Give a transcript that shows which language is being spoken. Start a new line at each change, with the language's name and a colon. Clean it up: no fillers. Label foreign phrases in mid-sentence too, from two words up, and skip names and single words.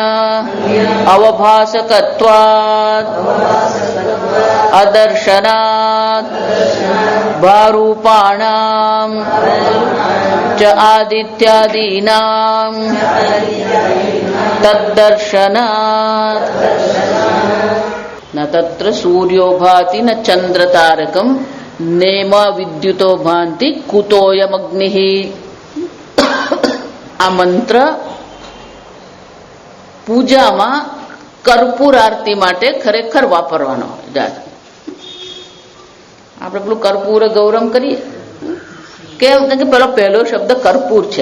Sanskrit: अवभासकत्वात् अदर्शनात् भारूपाणां च आदित्यादीनां तद्दर्शनात् न तत्र सूर्यो भाति न चंद्रतारकम नेम विद्युतो भांति कुतोयमग्निः।
Gujarati: આ મંત્ર પૂજામાં કર્પૂર આરતી માટે ખરેખર વાપરવાનો હોય. આપણે પેલું
Sanskrit: कर्पूर गौरम
Gujarati: કરીએ કેમ કે પહેલો શબ્દ કર્પૂર છે.